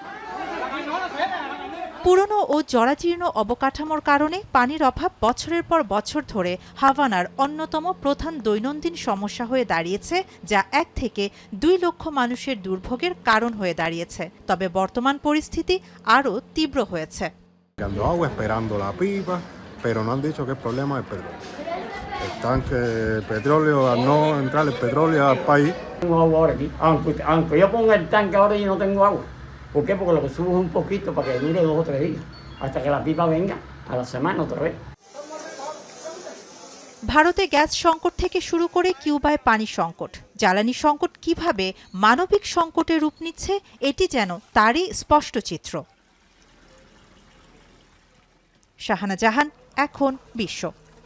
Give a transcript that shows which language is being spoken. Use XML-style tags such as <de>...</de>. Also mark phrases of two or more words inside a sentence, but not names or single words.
<bn>পুরনো ও জরাজীর্ণ অবকাঠামোর কারণে পানির অভাব বছরের পর বছর ধরে হাভানার অন্যতম প্রধান দৈনন্দিন সমস্যা হয়ে দাঁড়িয়েছে, যা 1 থেকে 2 লক্ষ মানুষের দুর্ভোগের কারণ হয়ে দাঁড়িয়েছে। তবে বর্তমান পরিস্থিতি আরও তীব্র হয়েছে।</bn> <es>Ando agua esperando la pipa, pero no han dicho que el problema es el petróleo. El tanque de petróleo, al no entrar el petróleo al país. Tengo agua ahora aquí, aunque yo ponga el tanque ahora y no tengo agua. ¿Por qué? Porque lo que subo es un poquito para que dure 2 o 3 días, hasta que la pipa venga a la semana otra vez.</es> <bn>ভারতে গ্যাস সংকট থেকে শুরু করে কিউবায় পানি সংকট, জ্বালানি সংকট কিভাবে মানবিক সংকটে রূপ নিচ্ছে, এটি যেন তারই স্পষ্ট চিত্র। শাহানা জাহান, এখন বিশ্ব।</bn>